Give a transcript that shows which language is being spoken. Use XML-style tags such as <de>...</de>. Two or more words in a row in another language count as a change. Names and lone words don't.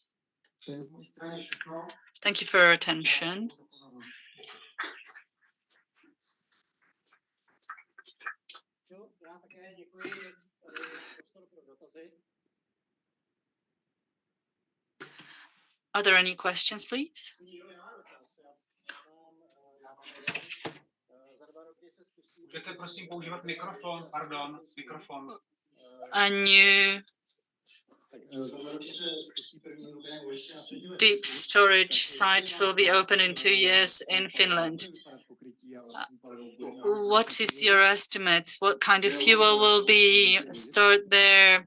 <en>Thank you for your attention. Are there any questions, please?</en> <cs>Můžete prosím používat mikrofon, pardon, mikrofon.</cs> <en>A new deep storage site will be open in 2 years in Finland. What is your estimates? What kind of fuel will be stored there?</en>